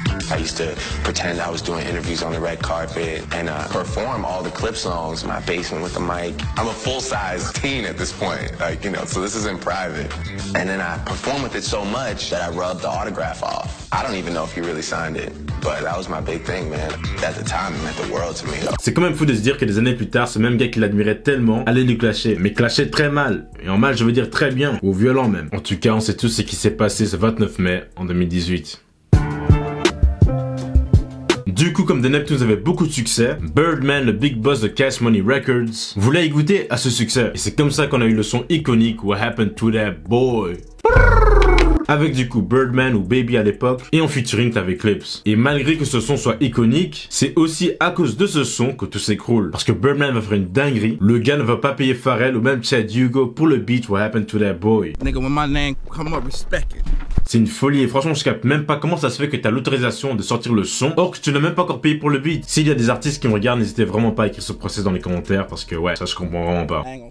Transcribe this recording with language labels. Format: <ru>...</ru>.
<en>I used to pretend I was doing interviews on the red carpet and perform all the Clip songs in my basement with the mic. I'm a full-size teen at this point, like, you know, so this isn't private. And then I performed with it so much that I rubbed the autograph off. I don't even know if he really signed it, but that was my big thing, man. At the time, it meant the world to me.</en> <fr>C'est quand même fou de se dire que des années plus tard, ce même gars qui l'admirait tellement allait lui clasher. Mais clasher très mal. Et en mal, je veux dire très bien. Ou violent même. En tout cas, on sait tous ce qui s'est passé ce 29 mai en 2018. Du coup, comme The Neptunes avait beaucoup de succès, Birdman, le big boss de Cash Money Records, voulait y goûter à ce succès. Et c'est comme ça qu'on a eu le son iconique What Happened to That Boy. Avec du coup Birdman ou Baby à l'époque, et en featuring avec Clips. Et malgré que ce son soit iconique, c'est aussi à cause de ce son que tout s'écroule. Parce que Birdman va faire une dinguerie, le gars ne va pas payer Pharrell ou même Chad Hugo pour le beat What Happened to That Boy.</fr> <en>Nigga, when my name come up, respect it.</en> <fr>C'est une folie et franchement je capte même pas comment ça se fait que t'as l'autorisation de sortir le son, or que tu n'as même pas encore payé pour le beat. S'il y a des artistes qui me regardent, n'hésitez vraiment pas à écrire ce procès dans les commentaires parce que ouais, ça je comprends vraiment pas.</fr>